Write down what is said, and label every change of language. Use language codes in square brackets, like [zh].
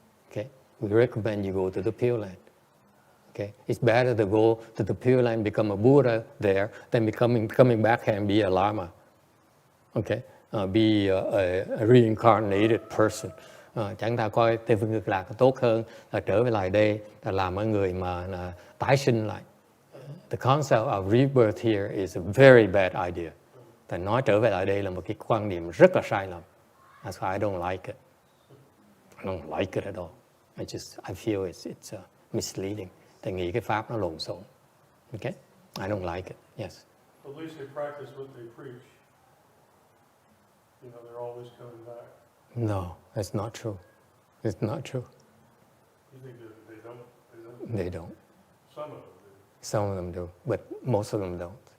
[en] Okay? We recommend you go to the Pureland. Okay? It's better to go to the Pureland, become a Buddha there, than coming back here and be a Lama. Okay? Be a reincarnated person. [vi] Chẳng ta coi Tây Phương Cực Lạc tốt hơn là trở về lại đây là làm một người mà tái sinh lại. [en] The concept of rebirth here is a very bad idea. [vi] Tại nói trở về lại đây là một cái quan niệm rất là sai lầm. [en] That's why I don't like it. I don't like it at all. I feel it's misleading. [vi] Tại nghĩ cái pháp nó lộn xộn. [en] Okay? I don't like it. Yes. At least they practice what they preach. They're always coming back. No, that's not true. It's not true. You think that they don't? They don't. Some of them do. Some of them do, but most of them don't.